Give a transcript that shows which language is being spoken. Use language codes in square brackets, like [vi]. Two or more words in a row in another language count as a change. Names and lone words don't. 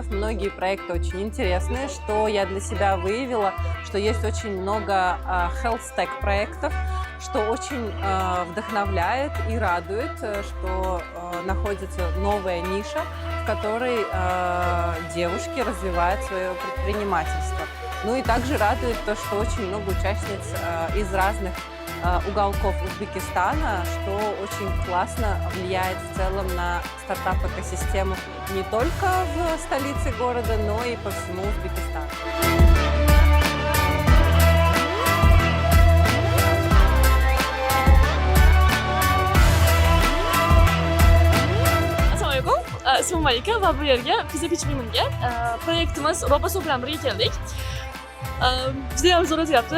[ru] Многие проекты очень интересные, что я для себя выявила, что есть очень много [en] health stack [ru] проектов, что очень вдохновляет и радует, что находится новая ниша, в которой девушки развивают свое предпринимательство. Ну и также радует то, что очень много участниц из разных уголков Узбекистана, что очень классно влияет в целом на стартап-экосистему не только в столице города, но и по всему Узбекистану. [uz] İsmim Malika ve bu yerga Pizza Pitch Woman'ga proyektimiz Roboso bilan birga keldik. Juda ham zo'r o'tyapti.